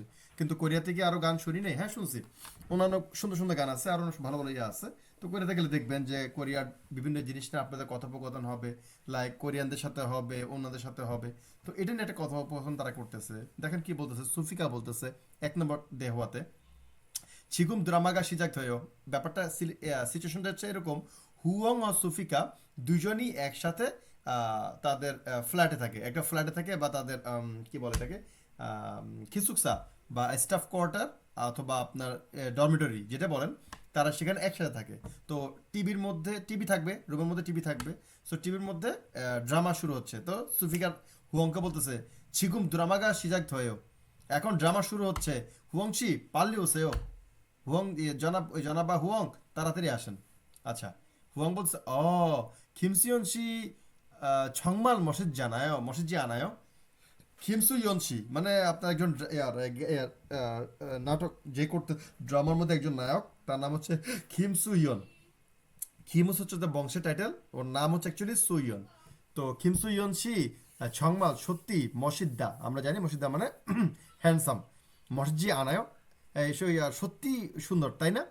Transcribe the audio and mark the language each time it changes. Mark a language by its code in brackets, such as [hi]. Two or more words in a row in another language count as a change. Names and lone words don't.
[bn] কিন্তু কোরিয়া থেকে আরও গান শুনি নাই, হ্যাঁ শুনছি, অন্যান্য সুন্দর সুন্দর গান আছে, আরও ভালো ভালো ইয়ে আছে। তো কোরিয়াতে গেলে দেখবেন যে কোরিয়ার বিভিন্ন জিনিস নিয়ে আপনাদের কথোপকথন হবে, লাইক কোরিয়ানদের সাথে হবে, অন্যদের সাথে হবে। তো এটা নিয়ে একটা কথোপকথন তারা করতেছে। দেখেন কি বলতেছে, সুফিকা বলতেছে 1 নম্বর দেহওয়াতে 지금 드라마가 시작돼요. ব্যাপারটা সিচুয়েশনটা হচ্ছে এরকম, হুয়ং আর সুফিকা দুজনই একসাথে তাদের ফ্ল্যাটে থাকে, একটা ফ্ল্যাটে থাকে, বা তাদের কি বলে থাকে খিসুকসা বা স্টাফ কোয়ার্টার অথবা আপনার ডরমিটরি যেটা বলেন, তারা সেখানে একসাথে থাকে। তো টিভির মধ্যে টিভি থাকবে, রুমের মধ্যে টিভি থাকবে। সো টিভির মধ্যে ড্রামা শুরু হচ্ছে। তো সুফিকার হুয়ংকে বলতেছে 지금 드라마가 시작돼요, এখন ড্রামা শুরু হচ্ছে, হুয়ংশি [ko] 빨리 오세요, [bn] হুয়ং ওই জনাবা হুয়ং তাড়াতাড়ি আসেন। আচ্ছা, হুয়ং বলছে [ko] 김수현 씨 정말 멋있지 않아요? [bn] 김수현 씨 মানে আপনার একজন নাটক যে করতে, ড্রামার মধ্যে একজন নায়ক, তার নাম হচ্ছে কিমসুইয়ন। কিমুস হচ্ছে তার বংশের টাইটেল, ওর নাম হচ্ছে অ্যাকচুয়ালি সুইয়ন। তো কিমসুইয়ন সি 정말 সত্যি মসিদ্দা, আমরা জানি মসিদ্দা মানে হ্যান্ডসাম, [ko] 멋지 않아 [bn] সত্যি সুন্দর, তাই না?